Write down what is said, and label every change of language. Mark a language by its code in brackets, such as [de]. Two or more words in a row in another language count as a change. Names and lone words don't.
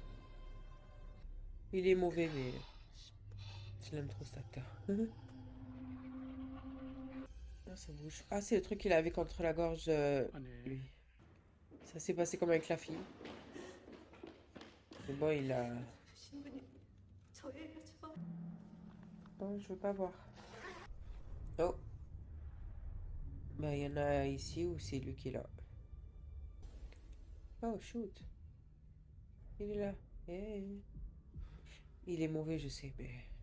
[fr] Il est mauvais, mais je l'aime trop cet acteur. Ah, ça bouge. Ah, c'est le truc qu'il avait contre la gorge, lui. Ça s'est passé comme avec la fille. Mais bon, il a... [ko] 신분이 저예요 저. [fr] Non, je veux pas voir. Oh. Bah, il y en a ici ou c'est lui qui est là. Oh, shoot. Il est là. Hey. Il est mauvais, je sais, mais...